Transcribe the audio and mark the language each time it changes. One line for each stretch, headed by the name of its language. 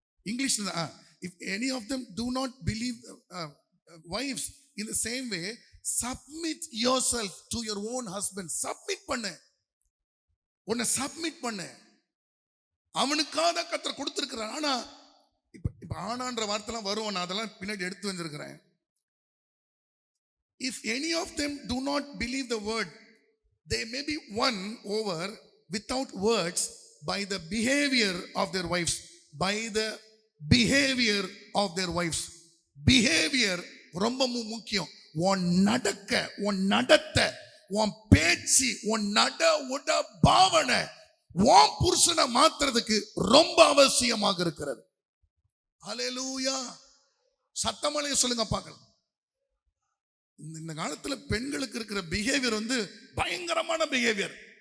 Tamil: இங்கிலீஷ்ல
English: if any of them do not believe wives in the same way submit yourself to your own husband.
Tamil: submit பண்ணு, உன்னை submit பண்ணு. அவனுக்காக கர்த்தர் கொடுத்திருக்கிறார். ஆனா இப்ப ஆனான்ற வார்த்தைலாம் வரும், நான் அதெல்லாம் பின்னாடி எடுத்து வந்திருக்கிறேன்.
English: if any of them do not believe the word, they may be won over without words by the behavior of their wives. by the behavior of their wives.
Tamil: behavior ரொம்ப முக்கியம். உன் நடக்க, உன் நடத்தை, உன் பேச்சு, உன் நட உட பாவனை உன் புருஷனை மாத்துறதுக்கு ரொம்ப அவசியமாக இருக்கிறது. ஹல்லேலூயா. சத்தமலையை சொல்லுங்க பார்க்கலாம். இந்த காலத்துல பெண்களுக்கு இருக்கிற பிஹேவியர் பயங்கரமான பிஹேவியர்.